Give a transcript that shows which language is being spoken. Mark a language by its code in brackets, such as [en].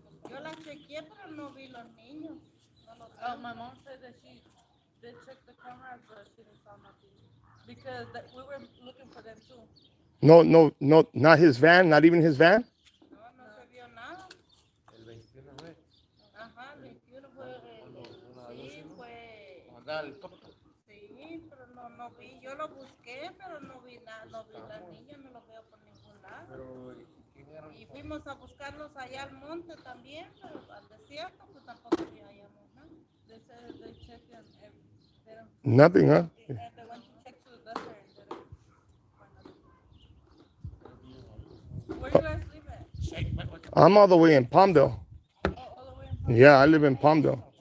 [es] Yo la chequeé, pero no vi los niños. [en] My mom said that she did check the cameras, but she didn't saw nothing. Because we were looking for them too. No, not his van, not even his van. [es] No, no se vio nada. El 21 fue. Ajá, el 21 fue. Sí, fue. Mandar el copo. Sí, pero no vi. Yo lo busqué, pero no vi nada. No vi las niñas, no los veo por ningún lado. Pero, ¿quién era? Y fuimos a buscarlos allá al monte también, pero al desierto, pues tampoco hallamos nada. [en] They said they checked and they don't. Nothing, huh? And they went to check to the desert and they didn't find nothing. Where you guys live at? I'm all the way in Palmdale. Oh, all the way in Yeah, I live in Palmdale.